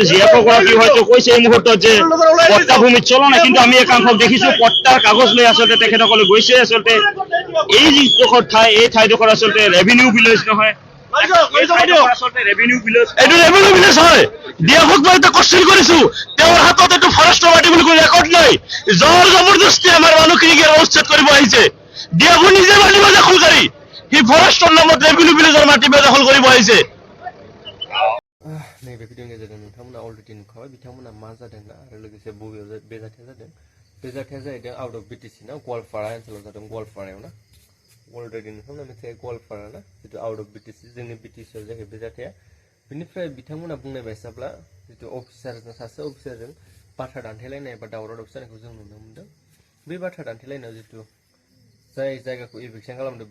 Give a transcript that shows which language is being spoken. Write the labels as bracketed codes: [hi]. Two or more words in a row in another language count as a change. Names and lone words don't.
[as] জিএফগৰাকী হয়তো কৈছে এই মুহূৰ্তত যে পট্টা ভূমিত চলা নাই কিন্তু আমি একাংশক দেখিছো পট্টাৰ কাগজ লৈ আচলতে তেখেতসকলে গৈছে আচলতে এই যিডোখৰ ঠাই এই ঠাইডোখৰ আচলতে [en] revenue village [as] নহয় [en] revenue village [as] হয় ডিএফক মই এটা কোশ্চেন কৰিছো তেওঁৰ হাতত এইটো ফৰেষ্টৰ মাটি বুলি ৰেকৰ্ড নাই জোৰ জবৰদস্তি আমাৰ মানুহখিনিক উচ্ছেদ কৰিব আহিছে ডিএফ নিজে মাটি দখলকাৰী সি ফৰেষ্টৰ নামত [en] revenue villageৰ [as] মাটি দখল কৰিব আহিছে [brx] नैबे भिडिअनि गेजेरजों नोंथांमोना अलरेडि नुखाबाय बिथांमोना मा जादों ना आरो लोगोसे बबेयाव बे जाथाया जादों बे जाथाया जाहैदों [en] out of BTC [brx] ना गवालपारा ओनसोलाव जादों गवालपारायाव ना अलरेडि नोंथांमोना मिथिखायो गवालपारा ना जितु [en] out of BTC [brx] जोंनि बिटिसिआव जायो बे जाथाया बेनिफ्राय बिथांमोना बुंनाय बायसाब्ला जितु अफिसारजों सासे अफिसारजों बाथ्रा दान्थेलायनाय बा दावराव दावसि जानायखौ जों नुनो मोन्दों बे बाथ्रा दान्थेलायनायाव जितु जाय जायगाखौ इभिक्सन खालामदों